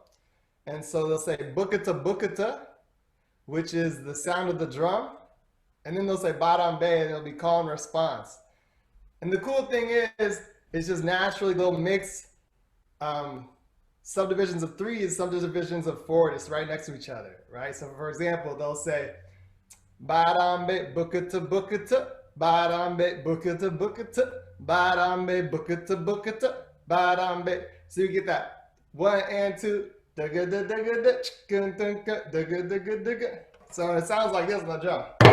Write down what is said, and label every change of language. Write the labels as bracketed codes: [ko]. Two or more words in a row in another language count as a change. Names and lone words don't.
[en] And so they'll say bukata bukata, which is the sound of the drum. And then they'll say Barambe, and it'll be call and response. And the cool thing is, it's just naturally they'll mix subdivisions of 3 and subdivisions of 4 just right next to each other, right? So for example, they'll say Barambe bukata bukata, Barambe bukata bukata, Barambe bukata bukata, Barambe. So you get that 1 and 2. So it sounds like this on the drum.